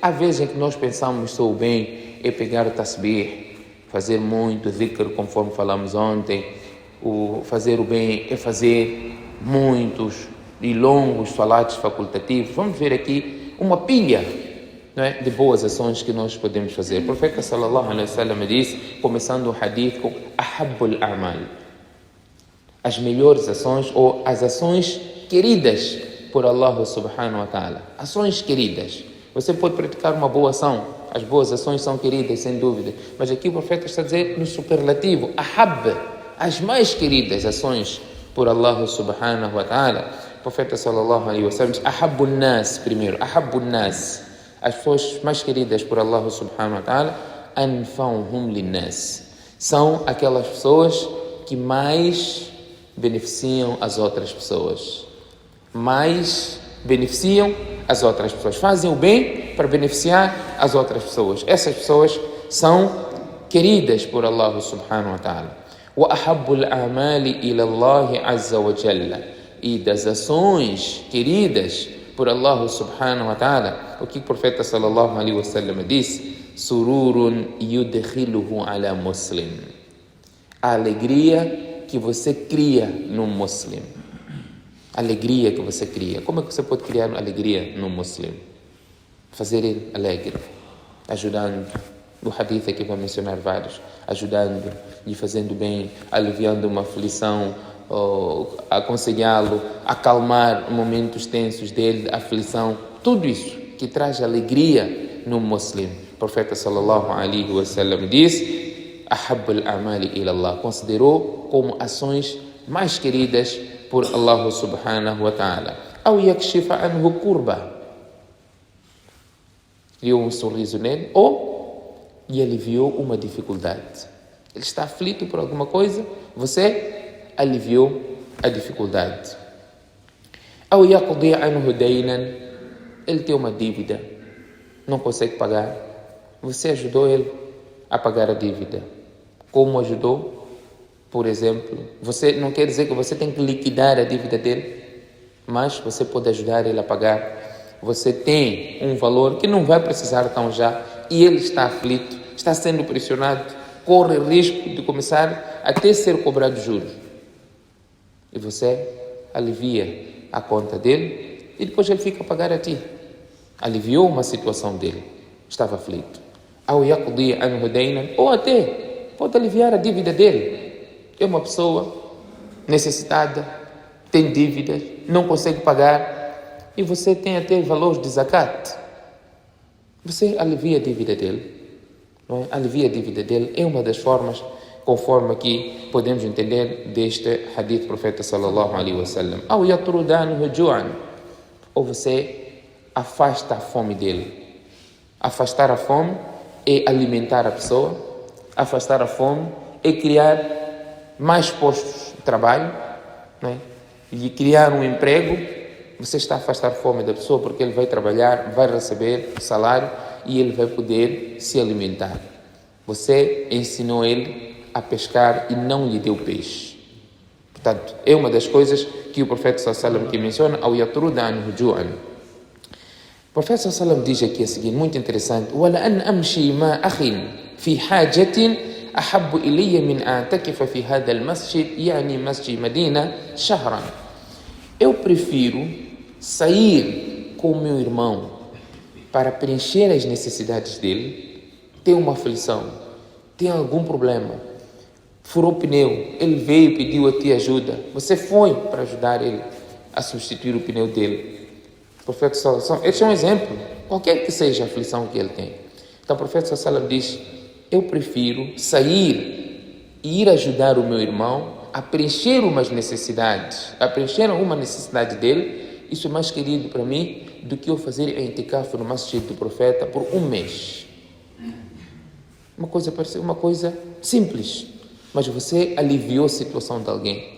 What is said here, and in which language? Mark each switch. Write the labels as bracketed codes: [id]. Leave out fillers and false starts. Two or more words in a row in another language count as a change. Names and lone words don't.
[pt] Há vezes em que nós pensamos que o bem é pegar o tasbih, fazer muito dhikr, conforme falamos ontem. O fazer o bem é fazer muitos e longos salatos facultativos. Vamos ver aqui uma pilha, não é, de boas ações que nós podemos fazer. O profeta [ar] صلى الله عليه وسلم [pt] disse, começando o hadith com [ar] أحب الأعمال, [pt] as melhores ações ou as ações queridas por Allah [ar] سبحانه وتعالى. [pt] Ações queridas. Você pode praticar uma boa ação. As boas ações são queridas, sem dúvida. Mas aqui o profeta está a dizer no superlativo, ahab, as mais queridas ações por Allah [ar] سبحانه وتعالى. [pt] O profeta [ar] صلى الله عليه وسلم [pt] diz, [ar] أحب الناس, [pt] primeiro, [ar] أحب الناس, [pt] as pessoas mais queridas por Allah [ar] سبحانه وتعالى, أنفعهم للناس, [pt] são aquelas pessoas que mais beneficiam as outras pessoas. Mais beneficiam as outras pessoas. Fazem o bem para beneficiar as outras pessoas. Essas pessoas são queridas por Allah [ar] سبحانه وتعالى. وَأَحَبُّ الْأَعْمَالِ إِلَى اللَّهِ عَزَّ وَجَلَّ. [pt] E das ações queridas por Allah [ar] سبحانه وتعالى, [pt] o que o profeta [ar] صلى الله عليه وسلم disse, سرور يدخله على مسلم, [pt] a alegria que você cria num muslim. Alegria que você cria. Como é que você pode criar alegria num muslim? Fazer ele alegre, ajudando. No hadith aqui vou mencionar vários, ajudando e fazendo bem, aliviando uma aflição, aconselhá-lo, acalmar momentos tensos dele, aflição, tudo isso que traz alegria no muslim. [ar] profeta صلى الله عليه وسلم disse: "أحب الأعمال إلى الله", [pt] considerou como ações mais queridas por Allah [ar] سبحانه وتعالى. أو يكشف عنه كربة, [pt] deu um sorriso nele, ou lhe aliviou uma dificuldade. Ele está aflito por alguma coisa, você aliviou a dificuldade. [ar] أو يقضي عنه دينا, [pt] ele tem uma dívida, não consegue pagar, você ajudou ele a pagar a dívida. Como ajudou? Por exemplo, você não quer dizer que você tem que liquidar a dívida dele, mas você pode ajudar ele a pagar. Você tem um valor que não vai precisar tão já, e ele está aflito, está sendo pressionado, corre risco de começar a até ser cobrado juros. E você alivia a conta dele e depois ele fica a pagar a ti. Aliviou uma situação dele, estava aflito. [ar] أو يقضي عنه دينا, [pt] ou até pode aliviar a dívida dele. É uma pessoa necessitada, tem dívidas, não consegue pagar, e você tem até valores de zakat. Você alivia a dívida dele, não é? Alivia a dívida dele é uma das formas, conforme aqui podemos entender deste hadith do profeta [ar] صلى الله عليه وسلم. أو يطرد عنه جوعا, [pt] ou você afasta a fome dele. Afastar a fome é alimentar a pessoa, afastar a fome é criar mais postos de trabalho, não é? E criar um emprego. Você está a afastar a fome da pessoa porque ele vai trabalhar, vai receber salário e ele vai poder se alimentar. Você ensinou ele a pescar e não lhe deu peixe. Portanto, é uma das coisas que o profeta [ar] صلى الله عليه وسلم [pt] que menciona: [ar] "أو يطرد عنه جوعا". [pt] O profeta [ar] صلى الله عليه وسلم [pt] diz aqui a seguir, muito interessante: [ar] "ولأن أمشي مع أخ في حاجة أحب إلي من أعتكف في هذا المسجد يعني مسجد مدينة شهرا". [pt] Eu prefiro sair com o meu irmão para preencher as necessidades dele. Tem uma aflição, tem algum problema, furou o pneu, ele veio e pediu a ti ajuda, você foi para ajudar ele a substituir o pneu dele. O profeta [ar] صلى الله عليه وسلم, [pt] este é um exemplo, qualquer que seja a aflição que ele tem. Então o profeta [ar] صلى الله عليه وسلم [pt] diz: eu prefiro sair e ir ajudar o meu irmão a preencher umas necessidades, a preencher uma necessidade dele. Isso é mais querido para mim do que eu fazer a itikaf no masjid do profeta por um mês. Parece uma coisa simples, mas você aliviou a situação de alguém.